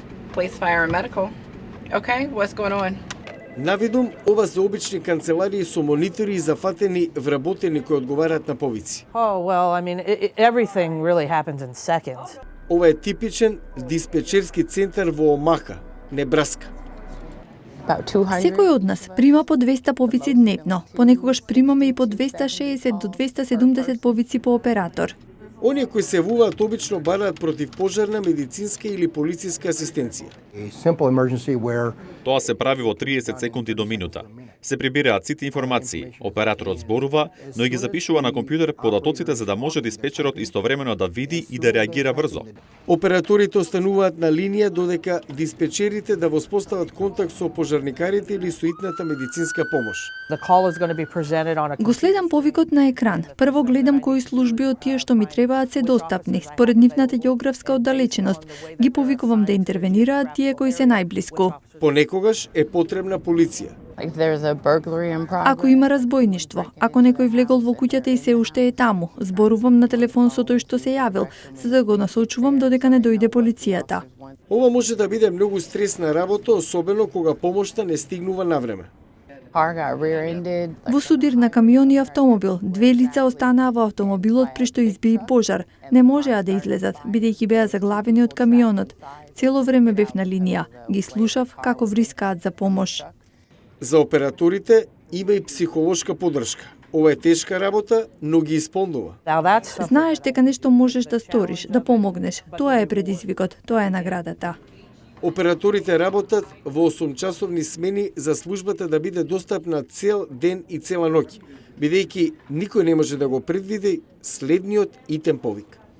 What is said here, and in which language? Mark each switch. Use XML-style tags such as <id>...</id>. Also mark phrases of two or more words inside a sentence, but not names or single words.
<en>Police, fire, and medical. Okay, what's going on?</en> <mk>Навидум, ова се обични канцеларии со монитори и зафатени вработени кои одговараат на повици.</mk> <en>Oh, well, I mean, everything really happens in seconds.</en> <mk>Ова е типичен диспечерски центар во Омаха, Небраска. Секој од нас прима по 200 повици дневно. Понекогаш примаме и по 260 до 270 повици по оператор. Оние кои се явуваат обично бараат противпожарна, медицинска или полициска асистенција. Тоа се прави во 30 секунди до минута. Се прибираат сите информации, операторот зборува, но и ги запишува на компјутер податоците за да може диспечерот истовремено да види и да реагира брзо. Операторите остануваат на линија додека диспечерите да воспостават контакт со пожарникарите или со итната медицинска помош.</mk> <en>The call is going to be presented on a</en> <mk>Го следам повикот на екран. Прво гледам кои служби од тие што ми требаат се достапни, според нивната географска оддалеченост. Ги повикувам да интервенираат тие кои се најблиску. Понекогаш е потребна полиција.</mk> <en>If there's a burglary in progress.</en> <mk>Ако има разбојништво, ако некој влегол во куќата и се уште е таму, зборувам на телефон со тој што се јавил, за да го насочувам додека не дојде полицијата. Ова може да биде многу стресна работа, особено кога помошта не стигнува на време.</mk> <en>Car got rear-ended.</en> <mk>Во судир на камион и автомобил, две лица останаа во автомобилот при што избии пожар. Не можеа да излезат, бидејќи беа заглавени од камионот. Цело време бев на линија, ги слушав како врискаат за помош. За операторите има и психолошка поддршка. Ова е тешка работа, но ги исполнува.</mk> <en>Now that's</en> <mk>Знаеш дека нешто можеш да сториш, да помогнеш. Тоа е предизвикот, тоа е наградата. Операторите работат во 8-часовни смени за службата да биде достапна цел ден и цела ноќ, бидејќи никој не може да го предвиди следниот итен повик.</mk>